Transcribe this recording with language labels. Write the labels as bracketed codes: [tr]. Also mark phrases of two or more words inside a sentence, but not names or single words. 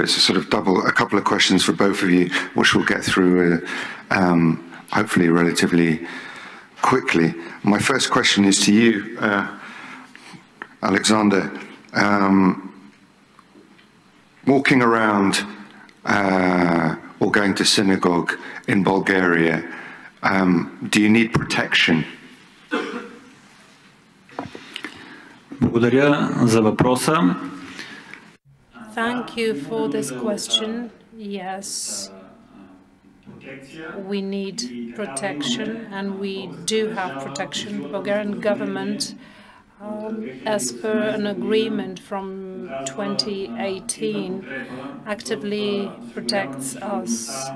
[en] It's a sort of a couple of questions for both of you, which we'll get through hopefully relatively quickly. My first question is to you, Alexander. Walking around or going to synagogue in Bulgaria, do you need protection? [bg] Благодаря за въпроса. [en] Thank you for this question. Yes, we need protection, and we do have protection. The Bulgarian government, as per an agreement from 2018, actively protects us.